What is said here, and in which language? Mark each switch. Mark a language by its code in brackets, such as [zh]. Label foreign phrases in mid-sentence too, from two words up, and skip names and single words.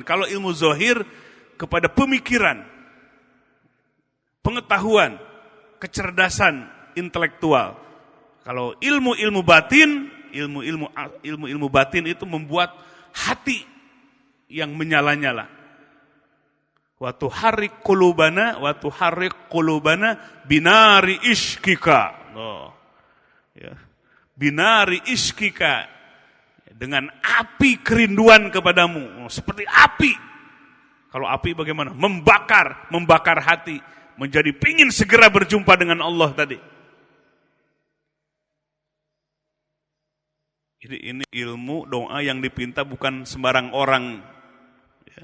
[id] Kalau ilmu zohir kepada pemikiran, pengetahuan, kecerdasan intelektual. Kalau ilmu-ilmu batin, ilmu-ilmu batin itu membuat hati yang menyala-nyala. [ar] وتحرك قلوبنا بنار عشقك. Ya. بنار عشقك, [id] dengan api kerinduan kepadamu, seperti api. Kalau api bagaimana? Membakar hati, menjadi pingin segera berjumpa dengan Allah tadi. Ini ilmu doa yang dipinta bukan sembarang orang, ya.